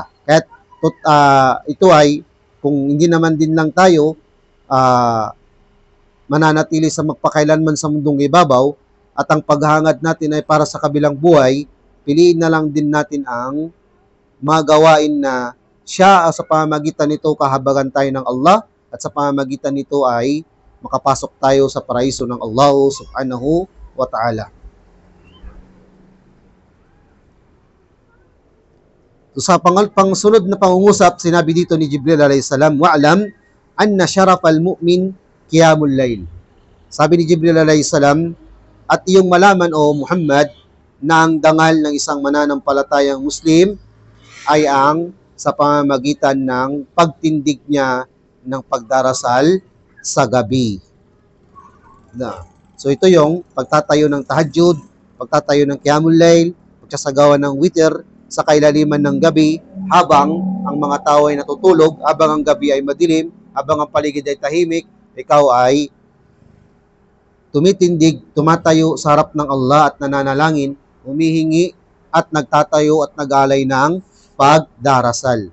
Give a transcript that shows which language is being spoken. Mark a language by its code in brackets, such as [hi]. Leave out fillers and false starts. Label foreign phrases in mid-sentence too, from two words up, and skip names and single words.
[tl] Kaya ito ay kung hindi naman din lang tayo mananatili sa magpakailanman sa mundong ibabaw at ang paghangad natin ay para sa kabilang buhay, piliin na lang din natin ang magawain na siya sa pamamagitan nito kahabagan tayo ng Allah at sa pamamagitan nito ay makapasok tayo sa paraiso ng Allah [ar] سبحانه وتعالى. [tl] So, sa pangsunod na pangungusap, sinabi dito ni Jibril [ar] عليه السلام, واعلم أن شرف المؤمن قيام الليل. [tl] Sabi ni Jibril [ar] عليه السلام, [tl] at iyong malaman o Muhammad na ang dangal ng isang mananampalatayang Muslim ay ang sa pamamagitan ng pagtindig niya ng pagdarasal sa gabi. So ito yung pagtatayo ng tahajjud, pagtatayo ng [ar] قيام الليل, [tl] pagsasagawa ng witr, sa kailaliman ng gabi habang ang mga tao ay natutulog, habang ang gabi ay madilim, habang ang paligid ay tahimik, ikaw ay tumitindig, tumatayo sa harap ng Allah at nananalangin, humihingi at nagtatayo at nag-alay ng pagdarasal.